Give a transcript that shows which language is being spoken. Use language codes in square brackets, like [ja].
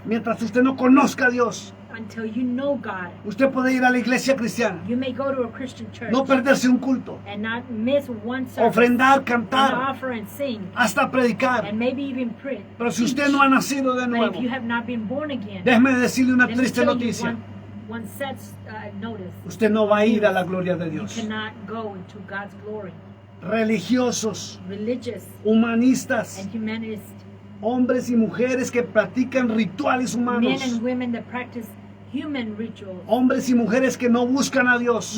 [es] mientras usted no conozca a Dios, [en] until you know God, [es] usted puede ir a la iglesia cristiana, [en] you may go to a Christian church [es] no perderse un culto, [en] and not miss one service, [es] ofrendar, [en] and [es] cantar, [en] offer and sing, [es] hasta predicar. [en] and maybe even pray. [es] Pero si usted no ha nacido de [en] But [es] nuevo, [en] if you have not been born again, [es] déjeme decirle una [en] let me [es] triste [en] tell you [es] noticia. [en] one sad notice. [es] Usted no va a ir a la gloria de [en] You [es] Dios. [en] cannot go into God's glory. [es] Religiosos, [en] Religious [es] humanistas, [en] and humanist [es] hombres y mujeres que practican rituales [en] men [es] humanos, [en] and women that practice human rituals, [es] hombres y mujeres que no buscan a Dios,